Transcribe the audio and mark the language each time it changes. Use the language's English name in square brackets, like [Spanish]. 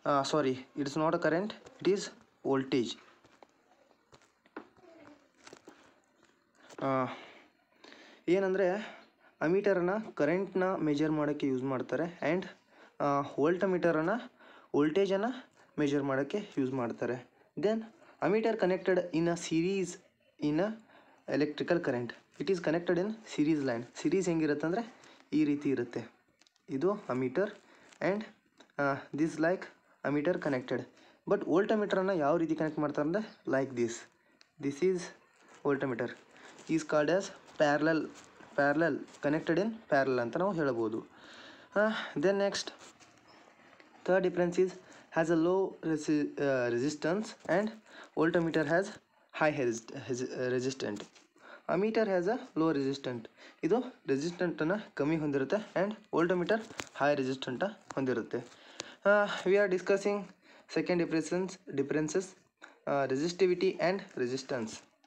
[English] Sorry, it is not a current, it is voltage. [Kannada] ಏನಂದರೆ ಅಮೀಟರನ್ನು ಕರೆಂಟ್ನ measure ಮಾಡೋಕ್ಕೆ use ಮಾಡ್ತಾರೆ, ಆ್ಯಂಡ್ ವೋಲ್ಟಮೀಟರನ್ನು ವೋಲ್ಟೇಜನ್ನು ಮೆಜರ್ ಮಾಡೋಕ್ಕೆ ಯೂಸ್ ಮಾಡ್ತಾರೆ. [English] Then ammeter connected in a series in a electrical current. It is connected in series line. [Kannada] Series ಹೆಂಗಿರುತ್ತೆ ಅಂದರೆ ಈ ರೀತಿ ಇರುತ್ತೆ. [English] ಇದು ammeter and this like ammeter connected. But [Kannada] ವೋಲ್ಟಮೀಟರನ್ನು ಯಾವ ರೀತಿ ಕನೆಕ್ಟ್ ಮಾಡ್ತಾರೆ ಅಂದರೆ [English] like this is voltmeter is called as parallel connected in parallel [Kannada] ಅಂತ ನಾವು ಹೇಳ್ಬೋದು. [English] Then next third difference is has a low resistance and voltmeter has high resistant. Ammeter has a low resistant. [Kannada] ಇದು ರೆಸಿಸ್ಟೆಂಟನ್ನು ಕಮ್ಮಿ ಹೊಂದಿರುತ್ತೆ, ಆ್ಯಂಡ್ ವೋಲ್ಟಮೀಟರ್ ಹೈ ರೆಸಿಸ್ಟೆಂಟ ಹೊಂದಿರುತ್ತೆ. [English] We are discussing second differences resistivity and resistance.